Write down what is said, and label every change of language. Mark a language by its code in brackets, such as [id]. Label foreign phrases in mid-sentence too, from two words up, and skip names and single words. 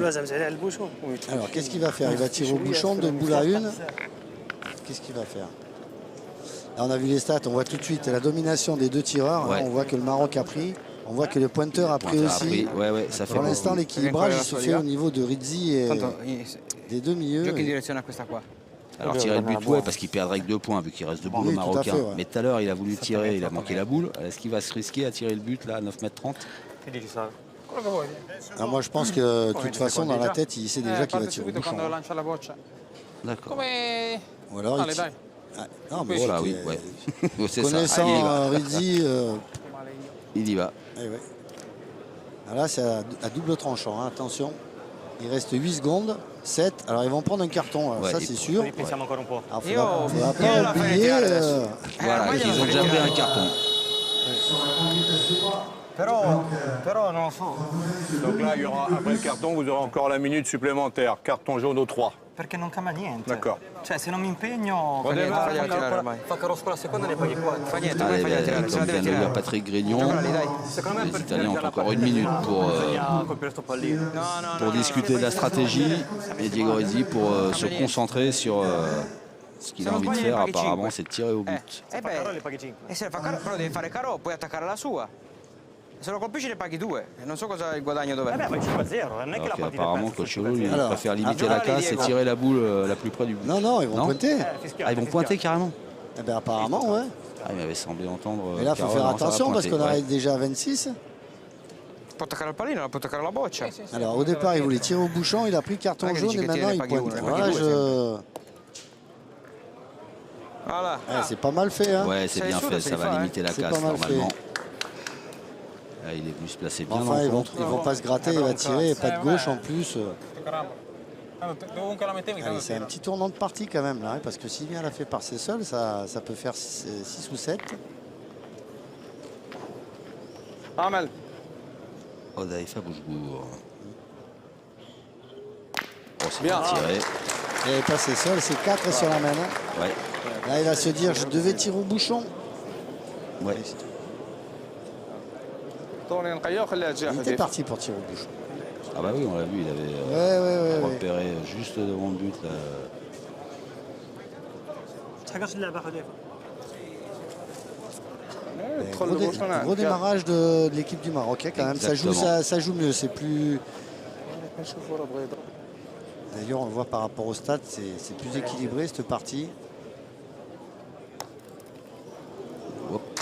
[fr] Alors, qu'est-ce qu'il va faire? Il va tirer au bouchon, 2 boules à 1. Qu'est-ce qu'il va faire? Là, on a vu les stats, on voit tout de suite la domination des 2 tireurs. Ouais. Hein, on voit que le Maroc a pris. On voit que le pointeur a pris aussi. Ouais, ouais, ça fait Pour l'instant, beaucoup. l'équilibrage il se fait au niveau de Rizzi et des 2 milieux. [it] Giochi in direzione a questa qua. [fr] Alors tirer le but, ouais, parce qu'il perdrait que 2 points vu qu'il reste debout Oui, le tout à Marocain. fait, ouais. Mais tout à l'heure, il a voulu tirer, il a manqué la boule. Est-ce qu'il va se risquer à tirer le but là à 9,30 m? [it] Che dici, Salve? Quello che vuoi. [fr] Alors moi, je pense que de toute façon, dans la tête, il sait déjà qu'il va [it] Parte [fr] tirer au [it] subito [fr] bouchon. [it] quando lancia la boccia. [fr] D'accord. [it] Come... [fr] Ou alors, il Allez, tire. [it] dai. [fr] Ah, non, mais Voilà, oui, c'était- ouais. C'est ça. Connaissant Il y va. Rizzi, Il y va. eh ouais. Alors là, c'est à double tranchant, hein, attention. Il reste 8 secondes, 7. Alors ils vont prendre un carton, alors Ouais, ça et c'est pour- sûr. [it] Ripensiamo ancora un po'. [fr] Alors [it] Io- [fr] faudra [it] io [fr] pas [it] la farei [fr] oublier. [it] tirare adesso. [fr] Voilà, [it] ormai [fr] ils [it] gliela [fr] ont [it] farei [fr] déjà pris [it] tirare. [fr] un carton. [it] Però non lo so, [fr] Donc là, il y aura, après le carton, vous aurez encore la minute supplémentaire. Carton jaune au 3. [it] perché non cambia niente. [fr] D'accord. [it] Cioè, se non mi impegno, Fa niente, fagliela tirare ormai. fa carro sulla seconda ne paghi 4. Fa niente, [fr] Allez, [it] fagliela tirare, se la [fr] comme [it] deve [fr] vient de le dire [it] tirare. [fr] Patrick Grignon, [it] Giocali, dai. Secondo me [fr] les [it] per [fr] Italiens ont [it] finire la [fr] encore une minute [it] bisogna colpire sto pallino. No, no, [fr] pour [it] no, [fr] discuter de la stratégie et Diego Rizzi pour se concentrer sur ce qu'il a envie de faire apparemment, c'est de tirer au but. [it] Carro le paghi 5. E se fa caro, però devi fare caro, puoi attaccare la sua. Se lo colpisci ne paghi 2. Non so cosa il guadagno dov'è. Vabbè, fai 5-0, non è che [fr] Alors [it] la partita [fr] qu'apparemment [it] è persa, [fr] Cocholo lui, il Alors, préfère limiter ah, la casse et Diego. tirer la boule la plus près du but. Non, non, ils vont pointer. Ah, ils vont pointer carrément. Eh ben, apparemment, ouais. Ah, il m'avait semblé entendre. Mais là, il faut Carole, faire non, ça va attention parce pointer, qu'on ouais. arrive déjà à 26. [it] Può attaccare il pallino, può attaccare la boccia. [fr] Alors au départ, il voulait tirer au bouchon, il a pris carton [it] Ah, che [fr] jaune [it] dici [fr] et [it] che [fr] maintenant [it] tiene, [fr] il [it] paghi [fr] pointe. [it] uno, [fr] Voilà, [it] paghi due, [fr] Voilà. Ouais, c'est pas mal fait. Hein. Ouais, c'est C'est bien sûr, fait, c'est ça va fort, hein. limiter la C'est casse pas mal normalement. fait. Là, il est venu se placer bien Enfin, dans le ils contre. vont pas se gratter, il va tirer, et pas de gauche en plus. [it] Caramba. Dovunque la mettevi, [fr] Allez, [it] tanto [fr] c'est un [it] tira. [fr] petit tournant de partie quand même là, hein, parce que si bien l'a fait par ses seuls, ça peut faire 6 ou 7. Amel. Odaïfa Boujbour. Oh, c'est Bien. bien tiré. Il avait pas ses seuls, c'est 4 sur la main. Hein. Ouais. Là, il va se dire, je devais tirer au bouchon. Ouais. [ar] طولي نقيه وخليها تجي [fr] Il était parti pour tirer au bouchon. Ah bah oui, on l'a vu, il avait Ouais. repéré juste devant le but. Là. [ar] تحققش اللعبه حذيفه. [fr] Gros démarrage de l'équipe du Maroc hein, quand même. Exactement. Ça joue mieux, c'est plus. D'ailleurs, on le voit par rapport au stade, c'est plus équilibré cette partie. Hop.